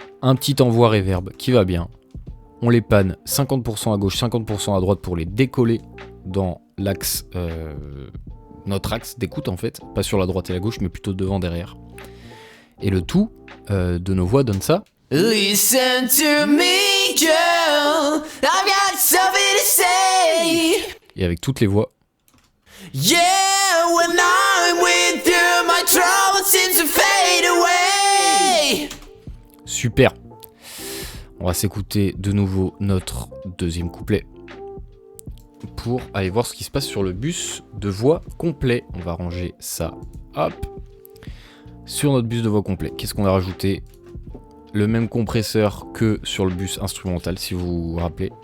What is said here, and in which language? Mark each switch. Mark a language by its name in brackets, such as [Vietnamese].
[French] Un petit envoi reverb qui va bien. On les panne 50% à gauche, 50% à droite pour les décoller dans l'axe, notre axe d'écoute en fait. Pas sur la droite et la gauche, mais plutôt devant, derrière. Et le tout de nos voix donne ça. [English] Listen to me, girl. I've got something to say. [French] Et avec toutes les voix. [English] Yeah, when I'm with you, my troubles seem to fade away. [French] Super. On va s'écouter de nouveau notre deuxième couplet pour aller voir ce qui se passe sur le bus de voix complet. On va ranger ça, hop, sur notre bus de voix complet. Qu'est-ce qu'on a rajouté? Le même compresseur que sur le bus instrumental, si vous vous rappelez.